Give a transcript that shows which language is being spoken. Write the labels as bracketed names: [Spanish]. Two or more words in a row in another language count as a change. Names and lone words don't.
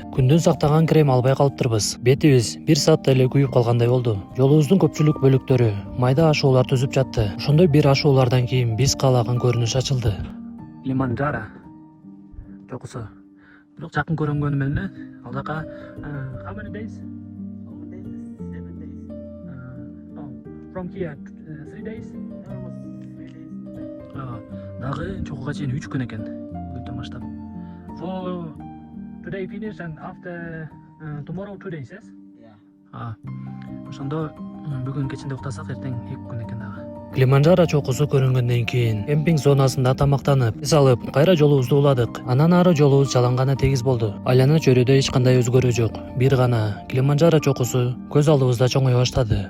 [Kyrgyz] Күндүн сактаган крем албай калыптырбыз. Бетибиз 1 саатта эле күйүп калгандай болду. Жолубуздун көпчүлүк бөлүктөрү майда ашуулар түзүп жатты. Ошондой бир ашуулардан кийин биз каалаган көрүнүш ачылды. Килиманджаро чокусу. Бирок жакын көрүнгөнү менен ал жака [English] how many days? 7 days. From here 3 days. Almost 3 days. [Kyrgyz] Дагы чокуга чейин 3 күн экен. Бүттөн баштап. [English] For today finish and after tomorrow 2 days, yes? Yeah. [Kyrgyz] Ошондо бүгүн кечинде уктасак эртең 2 күн экен дагы. Килиманджаро чокусу көрүнгөндөн кийин кемпинг зонасында тамактанып, эс алып, кайра жолубузду уладык. Анан ары жолубуз жалаң гана тегиз болду. Айлана чөйрөдө эч кандай өзгөрүү жок. Бир гана Килиманджаро чокусу көз алдыбызда чоңое баштады.